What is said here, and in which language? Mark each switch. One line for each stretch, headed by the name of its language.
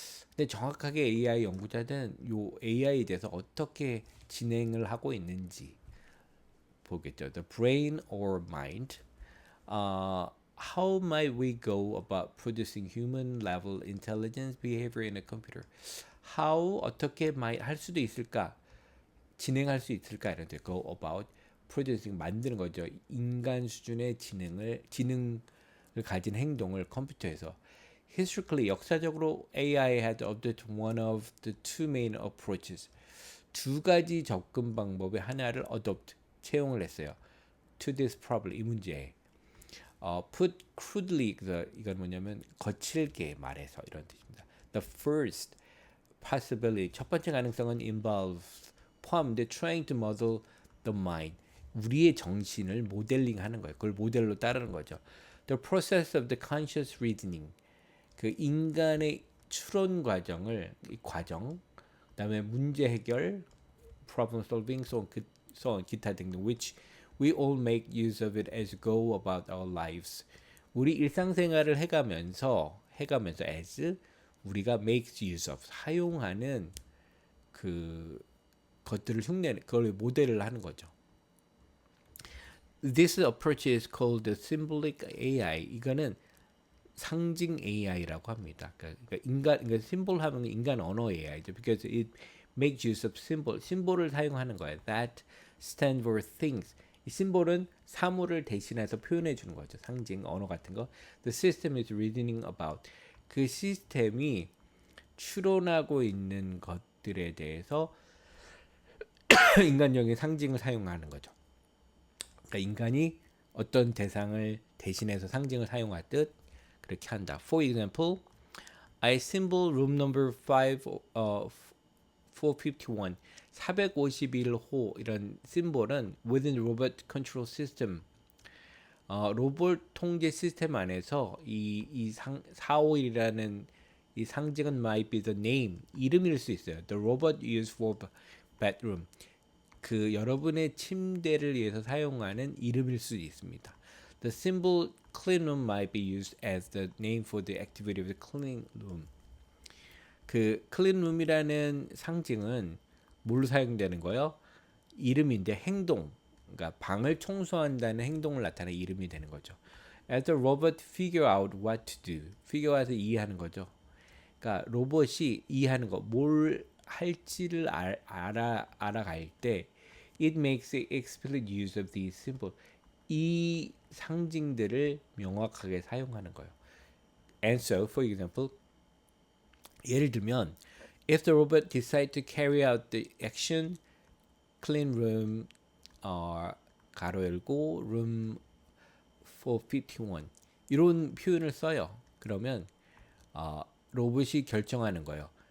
Korean: 근데 정확하게 AI 연구자는 요 AI에 대해서 어떻게 진행을 하고 있는지 보겠죠.
English: The brain or mind. How might we go about producing human level intelligence behavior in a computer? How
Korean: 어떻게
English: might
Korean: 할 수도 있을까? 진행할 수 있을까? 이런 데
English: go about producing
Korean: 만드는 거죠. 인간 수준의 지능을 가진 행동을 컴퓨터에서.
English: Historically
Korean: 역사적으로
English: AI had adopted one of the two main approaches.
Korean: 두 가지 접근 방법의 하나를
English: adopt
Korean: 채용을 했어요.
English: To this problem
Korean: 이 문제에.
English: Put crudely
Korean: 이건 뭐냐면 거칠게 말해서 이런 뜻입니다.
English: The first possibility
Korean: 첫 번째 가능성은
English: involves
Korean: 포함인데
English: trying to model the mind
Korean: 우리의 정신을 모델링하는 거예요. 그걸 모델로 따르는 거죠.
English: The process of the conscious reasoning
Korean: 그 인간의 추론 과정을 이 과정 그다음에 문제 해결
English: problem solving so on 기타 등등 which we all make use of it as go about our lives.
Korean: 우리 일상생활을 해가면서
English: as
Korean: 우리가
English: make use of
Korean: 사용하는 그 것들을 그걸 모델을 하는 거죠.
English: This approach is called the symbolic AI.
Korean: 이거는 상징 AI라고 합니다. 그러니까 심볼 하면 인간 언어 AI죠.
English: Because it makes use of symbol.
Korean: 심볼을 사용하는 거예요.
English: That stand for things.
Korean: 이 심볼은 사물을 대신해서 표현해 주는 거죠. 상징, 언어 같은 거.
English: The system is reasoning about.
Korean: 그 시스템이 추론하고 있는 것들에 대해서 인간적인 상징을 사용하는 거죠. 그러니까 인간이 어떤 대상을 대신해서 상징을 사용하듯 그렇게 한다.
English: For example, I symbol room number 451
Korean: 451호 이런 심볼은
English: within robot control system
Korean: 로봇 통제 시스템 안에서 이 451이라는 이 상징은
English: might be the name
Korean: 이름일 수 있어요.
English: The robot used for bedroom
Korean: 그 여러분의 침대를 위해서 사용하는 이름일 수 있습니다.
English: The symbol clean room might be used as the name for the activity of the clean room.
Korean: 그 clean room이라는 상징은 뭘로 사용되는 거예요? 이름인데 행동, 그러니까 방을 청소한다는 행동을 나타내는 이름이 되는 거죠.
English: As the robot figure out what to do, figure out을
Korean: 이해하는 거죠. 그러니까 로봇이 이해하는 거, 뭘 할지를 알아갈 때
English: it makes explicit use of these symbols.
Korean: 이 상징들을 명확하게 사용하는 거예요.
English: And so, for example,
Korean: 예를 들면
English: if the robot decide to carry out the action clean room
Korean: 가로 열고
English: room 451 이런 표현을 써요.
Korean: 그러면 로봇이 결정하는 거예요.